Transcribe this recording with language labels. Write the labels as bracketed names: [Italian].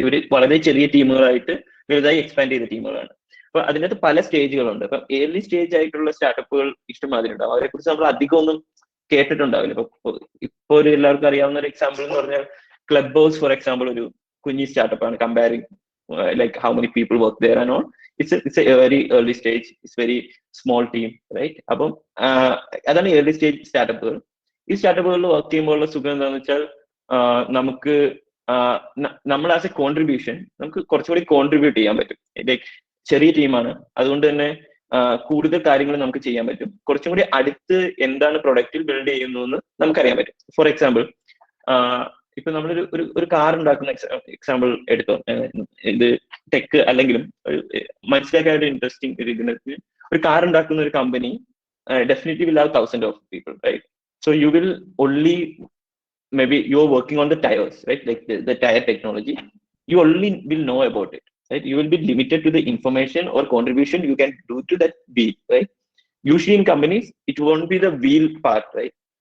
[Malayalam] ഇവര് വളരെ ചെറിയ ടീമുകളായിട്ട് വലുതായി എക്സ്പാൻഡ് ചെയ്ത ടീമുകളാണ്. അപ്പൊ അതിനകത്ത് പല സ്റ്റേജുകളുണ്ട്. അപ്പൊ ഏർലി സ്റ്റേജ് ആയിട്ടുള്ള സ്റ്റാർട്ടപ്പുകൾ ഇഷ്ടമാതിരി ഉണ്ടാവും. അവരെ കുറിച്ച് നമ്മൾ അധികം ഒന്നും കേട്ടിട്ടുണ്ടാവില്ല. ഇപ്പൊ ഒരു എല്ലാവർക്കും അറിയാവുന്ന ഒരു എക്സാമ്പിൾ എന്ന് പറഞ്ഞാൽ ക്ലബ് ഹൗസ് ഫോർ എക്സാമ്പിൾ ഒരു കുഞ്ഞി സ്റ്റാർട്ടപ്പ് ആണ്. [English] Comparing like how many people work there and all, it's a very early stage, it's very small team, right? [Malayalam] അപ്പം അതാണ് ഏർലി സ്റ്റേജ് സ്റ്റാർട്ടപ്പുകൾ. ഈ സ്റ്റാർട്ടപ്പുകളിൽ വർക്ക് ചെയ്യുമ്പോഴുള്ള സുഖം എന്താണെന്ന് വെച്ചാൽ നമുക്ക് നമ്മൾ [English] as a contribution [Malayalam] നമുക്ക് കുറച്ചുകൂടി കോൺട്രിബ്യൂട്ട് ചെയ്യാൻ പറ്റും. ലൈക്ക് ചെറിയ ടീമാണ്, അതുകൊണ്ട് തന്നെ കൂടുതൽ കാര്യങ്ങൾ നമുക്ക് ചെയ്യാൻ പറ്റും. കുറച്ചും കൂടി അടുത്ത് എന്താണ് പ്രൊഡക്റ്റിൽ ബിൽഡ് ചെയ്യുന്നു എന്ന് നമുക്കറിയാൻ പറ്റും. ഫോർ എക്സാമ്പിൾ, ഇപ്പൊ നമ്മളൊരു ഒരു കാർ ഉണ്ടാക്കുന്ന എക്സാമ്പിൾ എടുത്തോ. ഇത് ടെക് അല്ലെങ്കിലും മനസ്സിലാക്കാൻ ഒരു ഇൻട്രസ്റ്റിംഗ് ഒരു ഇതിനകത്ത് ഒരു കാർ ഉണ്ടാക്കുന്ന ഒരു company [English] Definitely will have thousands of people, right? So you will only, maybe you're working on the tires, right? Like the tire technology, you only will know about it, right? You will be limited to the information or contribution you can do to that wheel, right? Usually in companies, it won't be the wheel part, right?